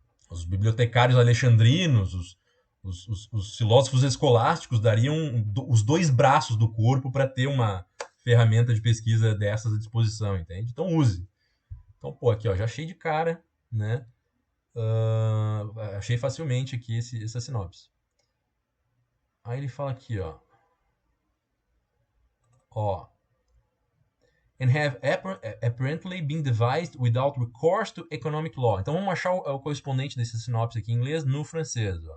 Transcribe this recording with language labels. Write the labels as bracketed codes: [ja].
[pt] Os bibliotecários alexandrinos, os filósofos escolásticos dariam os 2 braços do corpo para ter uma ferramenta de pesquisa dessas à disposição, entende? Então use. Então, pô, aqui ó, já achei de cara, né? Achei facilmente aqui essa sinopse. Aí ele fala aqui, ó, [en] and have apparently been devised without recourse to economic law. [pt] Então vamos achar o correspondente dessa sinopse aqui em inglês no francês.